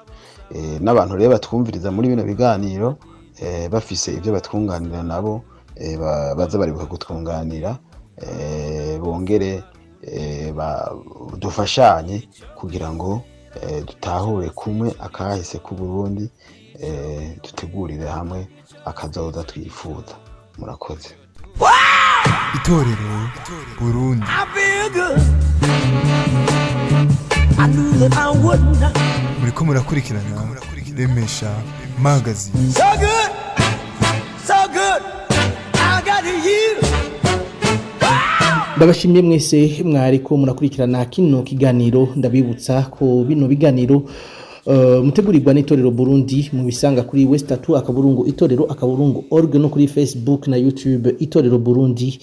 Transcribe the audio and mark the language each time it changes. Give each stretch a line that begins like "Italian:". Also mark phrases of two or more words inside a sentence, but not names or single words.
Rundi: N'abantu rero batwumviriza muri bino biganiro bafise ivyo batwunganira nabo baza bari kutwunganira, bongere dufashanye kugira ngo dutahure kumwe akahise ku Burundi, dutegurire hamwe akazoza twifuza. Murakoze. itorero Burundi.
English: I feel good. I knew that I wouldn't.
Rundi: Muriko murakurikirana Remesha Magazine.
English: So good, so good. I got you.
Rundi: Ndabashimye mwese mwariko murakurikirana kino kiganiro. Ndabibutsa ko bino biganiro mutegurirwa n'itorero Burundi mu bisanga kuri West2 akaburungu itorero akaburungu org no kuri Facebook na YouTube itorero Burundi.